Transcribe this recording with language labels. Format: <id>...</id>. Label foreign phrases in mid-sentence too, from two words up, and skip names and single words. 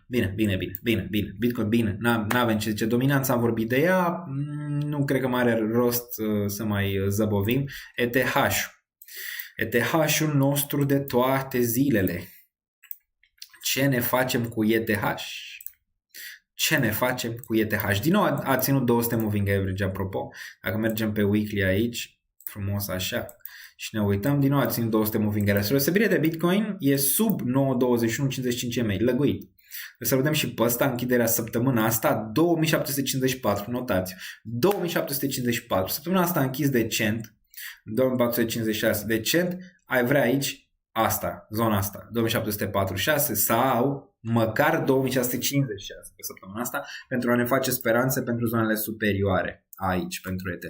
<ro>Bitcoin bine, n-avem ce zice. Dominanța, am vorbit de ea, nu cred că mai are rost să mai zăbovim. ETH-ul nostru de toate zilele. Ce ne facem cu ETH? Din nou a ținut 200</ro> <en>moving average,</en> <ro>apropo. Dacă mergem pe weekly aici, frumos așa, și ne uităm, din nou a ținut 200</ro> <en>moving average.</en> <ro>Deosebirea de Bitcoin e sub 9.21.55 EMA, lăguit. Să vedem și pe ăsta, închiderea săptămâna asta, 2754, notați, 2754, săptămâna asta a închis decent, 2456, decent, ai vrea aici asta, zona asta, 2746 sau măcar 2656 pe săptămâna asta, pentru a ne face speranțe pentru zonele superioare aici, pentru ETH.</ro>